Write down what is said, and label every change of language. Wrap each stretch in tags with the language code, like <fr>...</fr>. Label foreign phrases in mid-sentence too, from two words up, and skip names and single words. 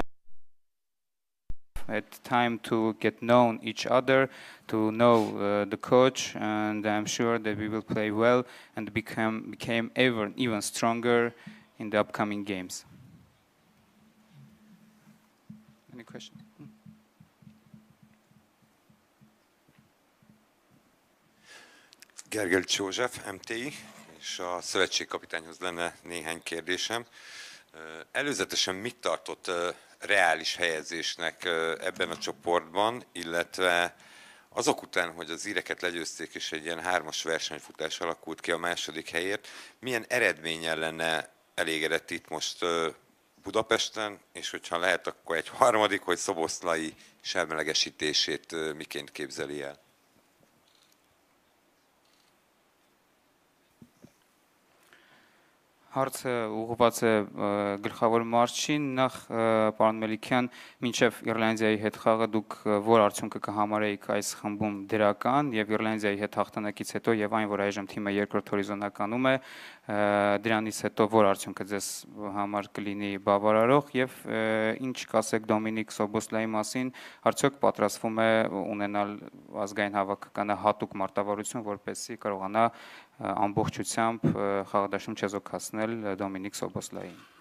<en>Had time to get known each other, to know the coach, and I'm sure that we will play well and became even stronger in the upcoming games. Any question?</en> <hu>Gergely József, MTI, és a szövetségkapitányhoz lenne néhány kérdésem. Előzetesen mit tartott reális helyezésnek ebben a csoportban, illetve azok után, hogy az íreket legyőzték és egy ilyen 3-as versenyfutás alakult ki a második helyért, milyen eredménnyel lenne elégedett itt most Budapesten, és hogyha lehet, akkor egy harmadik, hogy Szoboszlai semlegesítését miként képzeli el?</hu> <hy>Հարցը ուղղված է գլխավոր մարզչին, նախ պարոն Մելիքյան, մինչև Իռլանդիայի հետ խաղը դուք որ արդյունքը կհամարեիք այս խմբում դրական եւ Իռլանդիայի հետ հաղթանակից հետո եւ այն, որ այժմ թիմը երկրորդ հորիզոնականում է, դրանից հետո որ արդյունքը ձեզ համար կլինի բավարարող եւ ինչ կասեք Դոմինիկ Սոբոսլայի մասին, արդյոք պատրաստվում է ունենալ ազգային հավաքականը հատուկ մարտավարություն, որպեսզի կարողանա ամբողջությամբ խաղադաշտում չեզոքացնել Դոմինիկ Սոբոսլային։</hy>